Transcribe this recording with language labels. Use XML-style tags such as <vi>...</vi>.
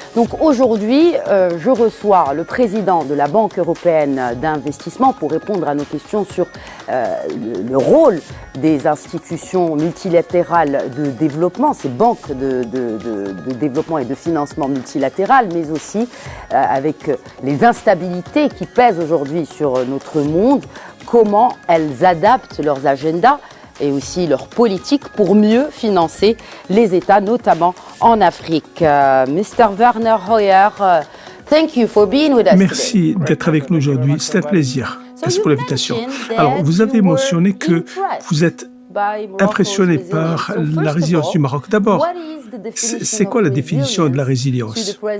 <fr>Donc aujourd'hui, je reçois le président de la Banque européenne d'investissement pour répondre à nos questions sur le rôle des institutions multilatérales de développement, ces banques de développement et de financement multilatérales, mais aussi avec les instabilités qui pèsent aujourd'hui sur notre monde, comment elles adaptent leurs agendas et aussi leur politique pour mieux financer les États, notamment en Afrique.</fr> <en>Mr. Werner Hoyer, thank you for being with us.</en> <fr>Merci d'être avec nous aujourd'hui, c'est un plaisir. Merci pour l'invitation. Alors, vous avez mentionné que vous êtes impressionné par la résilience du Maroc. D'abord, c'est quoi la définition de la résilience?</fr>